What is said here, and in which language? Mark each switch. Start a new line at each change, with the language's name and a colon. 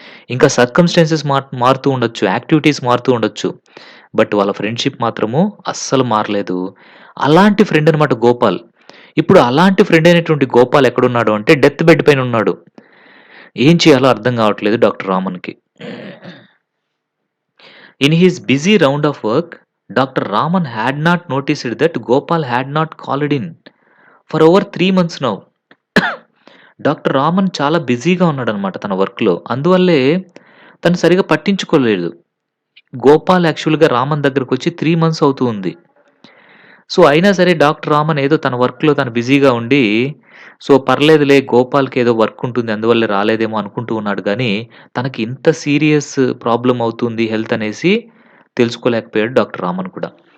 Telugu: ఇంకా సర్కమ్‌స్టాన్సెస్ మారుతూ ఉండొచ్చు. యాక్టివిటీస్ మారుతూ ఉండొచ్చు. బట్ వాళ్ళ ఫ్రెండ్‌షిప్ మాత్రము అస్సలు మారలేదు. అలాంటి ఫ్రెండ్ అనమాట గోపాల్. ఇప్పుడు అలాంటి ఫ్రెండ్ అయినటువంటి గోపాల్ ఎక్కడున్నాడు అంటే డెత్ బెడ్ పైన ఉన్నాడు. ఏం చేయాలో అర్థం కావట్లేదు doctor రామన్‌కి.
English: In his busy round of work, Dr. Raman had not noticed that Gopal had not called in for over 3 months now.
Telugu: Doctor Raman చాలా బిజీగా ఉన్నాడనమాట తన వర్క్‌లో. అందువల్లే తను సరిగ్గా పట్టించుకోలేదు. గోపాల్ యాక్చువల్‌గా రామన్ దగ్గరకొచ్చి 3 మంత్స్ అవుతూ ఉంది. సో, అయినా సరే డాక్టర్ రామన్ ఏదో తన వర్క్‌లో తను బిజీగా ఉండి, సో, పర్లేదులే గోపాల్‌కి ఏదో వర్క్ ఉంటుంది అందువల్లే రాలేదేమో అనుకుంటూ ఉన్నాడు గానీ, తనకి ఇంత సీరియస్ ప్రాబ్లమ్ అవుతుంది హెల్త్ అనేసి తెలుసుకోలేకపోయాడు డాక్టర్ రామన్ కూడా.